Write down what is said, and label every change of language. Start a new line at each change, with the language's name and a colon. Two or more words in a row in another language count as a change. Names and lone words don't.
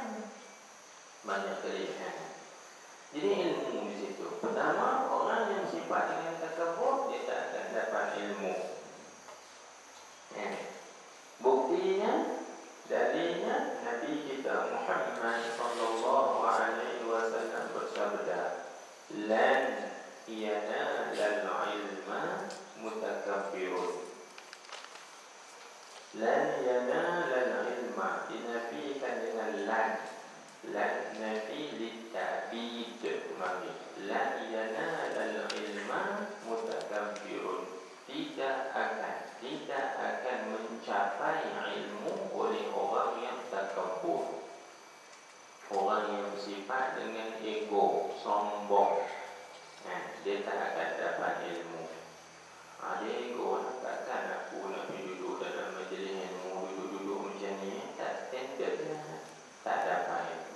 Malay: Banyak kelebihan. Jadi ilmu di situ. Pertama, orang yang sifat dengan takabur, dia tak akan dapat ilmu. Buktinya, dalilnya Nabi kita Muhammad sallallahu alaihi wasallam bersabda,
Arabic: "لن ينال العلم متكبر." لن ينال العلم
Malay: dinafikan dengan lan.
Arabic: لن نفي للتأبيد mari. لن ينال العلم متكبر.
Malay: Tidak akan mencapai ilmu oleh orang yang takabur, orang yang bersifat dengan ego, sombong. Dia tak akan dapat ilmu. Dia ego, takkan aku nak duduk dalam majlis ilmu, duduk macam ni, tak standard, tak dapat ilmu.